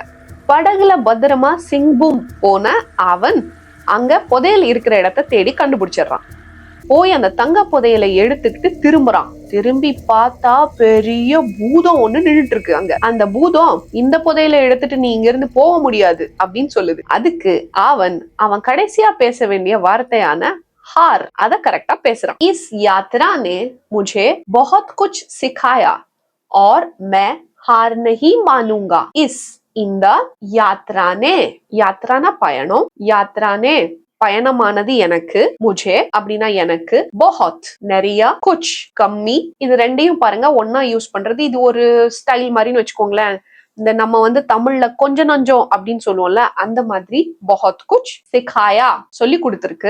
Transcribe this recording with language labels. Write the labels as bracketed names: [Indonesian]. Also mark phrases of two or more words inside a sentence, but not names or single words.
[Tamil] படகுல பத்திரமா சிங்பூம் போன அவன் அங்க புதையல் இருக்கிற இடத்த தேடி கண்டுபிடிச்சிடுறான். போய் அந்த தங்க புதையலை எடுத்துக்கிட்டு திரும்புறான். திரும்பி பார்த்தா பெரிய பூதம் ஒண்ணு நின்றுட்டு இருக்கு அங்க. அந்த பூதம் இந்த புதையலை எடுத்துட்டு நீ இங்க இருந்து போக முடியாது அப்படின்னு சொல்லுது. அதுக்கு அவன் கடைசியா பேச வேண்டிய வார்த்தையான हार अदा करेक्टा பேசுறான். [Hindi] इस यात्रा ने मुझे बहुत कुछ सिखाया और मैं हार नहीं मानूंगा. [Tamil] இந்த யாத்ரானே, யாத்ரானா பயணம், யாத்ரானே பயணமானது எனக்கு, முஜே அப்படின்னா எனக்கு, பொஹத் நிறைய, குச் கம்மி. இது ரெண்டையும் பாருங்க ஒன்னா யூஸ் பண்றது. இது ஒரு ஸ்டைல் மாதிரின்னு வச்சுக்கோங்களேன். இந்த நம்ம தமிழ்ல கொஞ்சம் நஞ்சம் அப்படின்னு சொல்லுவோம்ல, அந்த மாதிரி [Hindi] बहुत कुछ सिखाया [Tamil] சொல்லி கொடுத்திருக்கு.